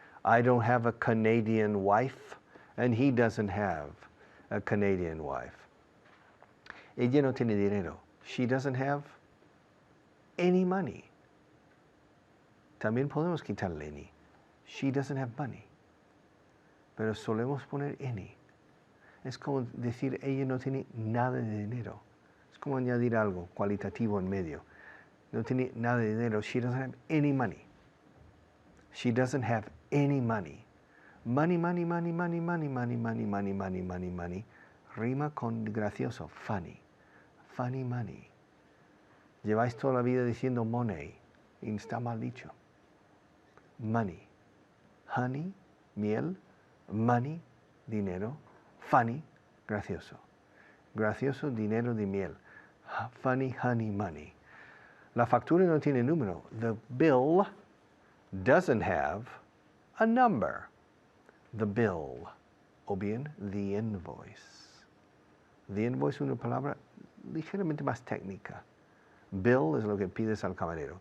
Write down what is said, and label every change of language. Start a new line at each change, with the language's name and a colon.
English: I don't have a Canadian wife. And he doesn't have a Canadian wife.
Spanish: Ella no tiene dinero.
English: She doesn't have any money.
Spanish: También podemos quitarle any.
English: She doesn't have money.
Spanish: Pero solemos poner any. Es como decir ella no tiene nada de dinero. Es como añadir algo cualitativo en medio. No tiene nada de dinero.
English: She doesn't have any money. She doesn't have any money. Money, money, money, money, money, money, money, money, money, money, money.
Spanish: Rima con gracioso. Funny. Funny money. Lleváis toda la vida diciendo money y está mal dicho. Money. Honey, miel. Money, dinero. Funny, gracioso. Gracioso, dinero de miel. Funny, honey, money. La factura no tiene número.
English: The bill doesn't have a number. The bill. O bien, the invoice.
Spanish: The invoice es una palabra ligeramente más técnica. Bill es lo que pides al camarero.